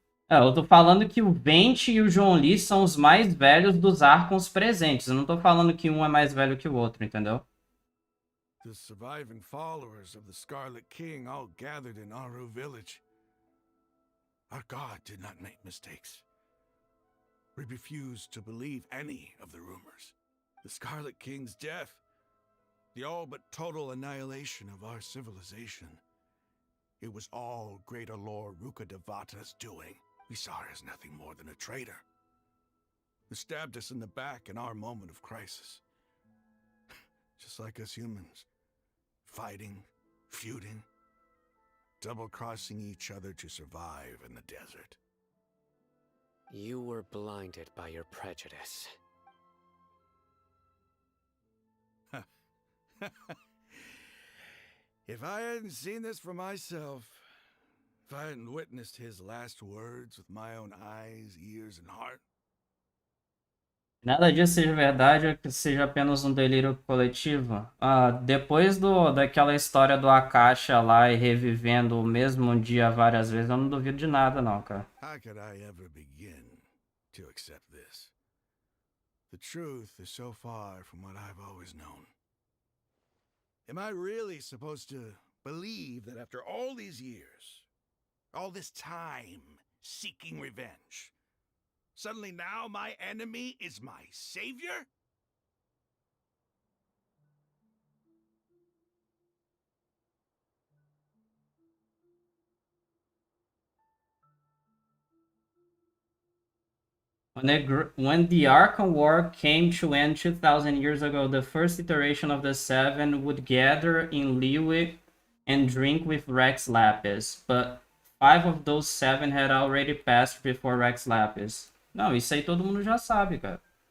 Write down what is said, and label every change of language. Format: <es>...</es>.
<pt>Eu tô falando que o Vente e o João Lee são os mais velhos dos Archons presentes. Eu não tô falando que um é mais velho que o outro, entendeu?</pt> <en>The surviving followers of the Scarlet King all gathered in Aru village. Our god did not make mistakes. We refused to believe any of the rumors. The Scarlet King's death, the all but total annihilation of our civilization. It was all Greater Lord Rukkhadevata's doing. We saw her as nothing more than a traitor, who stabbed us in the back in our moment of crisis. Just like us humans. Fighting, feuding, double-crossing each other to survive in the desert. You were blinded by your prejudice. If I hadn't seen this for myself, if I hadn't witnessed his last words with my own eyes, ears, and heart.</en> <pt>Nada disso seja verdade ou que seja apenas um delírio coletivo. Depois daquela história do Akasha lá e revivendo o mesmo dia várias vezes, eu não duvido de nada, não, cara.</pt> <en>How could I ever begin to accept this? The truth is so far from what I've always known. Am I really supposed to believe that after all these years, all this time seeking revenge, suddenly now my enemy is my savior? When the Arkham War came to end 2,000 years ago, the first iteration of the Seven would gather in Liyue and drink with Rex Lapis, but 5 of those 7 had already passed before Rex Lapis.</en> <pt>Não, isso aí todo mundo já sabe, cara.</pt>